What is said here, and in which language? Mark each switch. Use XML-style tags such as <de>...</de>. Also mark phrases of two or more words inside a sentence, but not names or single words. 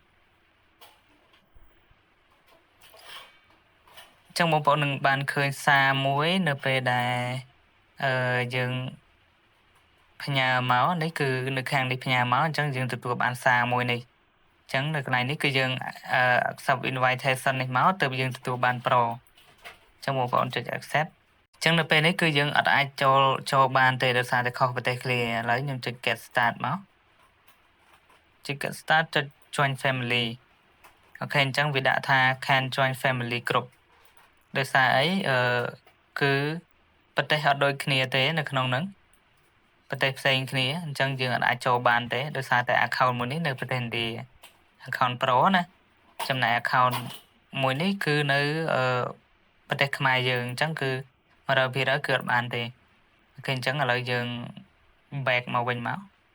<km>ញ្ចឹងបងប្អូននឹងបានឃើញសារមួយនៅពេលដែលយើងផ្ញើមកនេះគឺនៅខាងនេះផ្ញើមកអញ្ចឹងយើងទទួលបានសារមួយនេះអញ្ចឹងនៅកន្លែងនេះគឺយើង</km> <en>accept invitation</en> <km>នេះ មកទើបយើងទទួលបាន Pro អញ្ចឹងបងប្អូនចុច accept អញ្ចឹងនៅពេលនេះគឺយើងអត់អាចចូលបានទេដោយសារតែខុសប្រទេសគ្នាឥ ឡូវខ្ញុំចុច</km> <en>get start</en> <km>មកចុច</km> <en>get start</en> <km>ចុច</km> <en>join family</en> <km>អូខេអញ្ចឹងវាដាក់ថា</km> <en>can join family</en> <km>group ដោយសារអីគឺប្រទេសអត់ដូចគ្នាទេនៅក្នុងហ្នឹងប្រទេសផ្សេងគ្នាអញ្ចឹងយើងអាចចូលបានទេដោយសារតែ account មួយនេះនៅប្រទេសឥណ្ឌា account Pro ណាចំណែក account មួយនេះគឺនៅប្រទេសខ្មែរយើងអញ្ចឹងគឺ 100% គឺអត់បានទេអូខេអញ្ចឹងឥឡូវយើង back មកវិញមក</km>